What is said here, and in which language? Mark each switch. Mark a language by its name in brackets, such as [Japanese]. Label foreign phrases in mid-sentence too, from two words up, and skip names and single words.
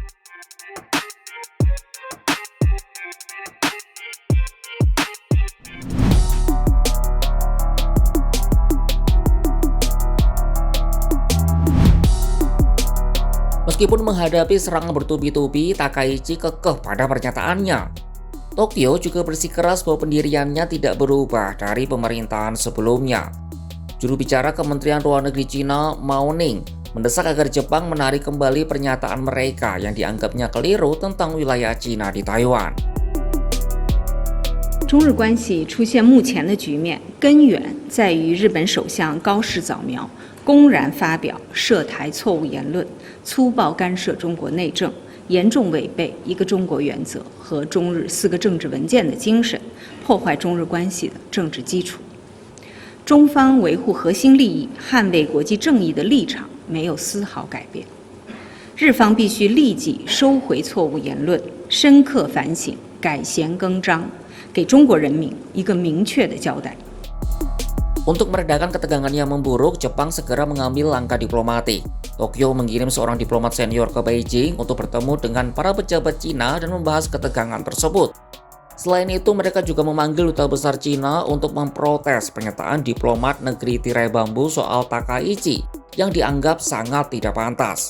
[Indonesian] Meskipun menghadapi serangan bertubi-tubi, Takaichi kekeh pada pernyataannya. Tokyo juga bersikeras bahwa pendiriannya tidak berubah dari pemerintahan sebelumnya. Juru bicara Kementerian Luar Negeri Cina, Mao Ning, mendesak agar Jepang menarik kembali pernyataan mereka yang dianggapnya keliru tentang wilayah Cina di Taiwan. [Chinese] 中日关系出现目前的局面，根源在于日本首相高市早苗公然发表涉台错误言论，粗暴干涉中国内政，严重违背一个中国原则和中日4个政治文件的精神，破坏中日关系的政治基础。中方维护核心利益、捍卫国际正义的立场没有丝毫改变。日方必须立即收回错误言论，深刻反省，改弦更张，给中国人民一个明确的交代。 [Indonesian] Untuk meredakan ketegangan yang memburuk, Jepang segera mengambil langkah diplomatik. Tokyo mengirim seorang diplomat senior ke Beijing untuk bertemu dengan para pejabat Cina dan membahas ketegangan tersebut. Selain itu, mereka juga memanggil duta besar Cina untuk memprotes pernyataan diplomat negeri tirai bambu soal Takaichi yang dianggap sangat tidak pantas.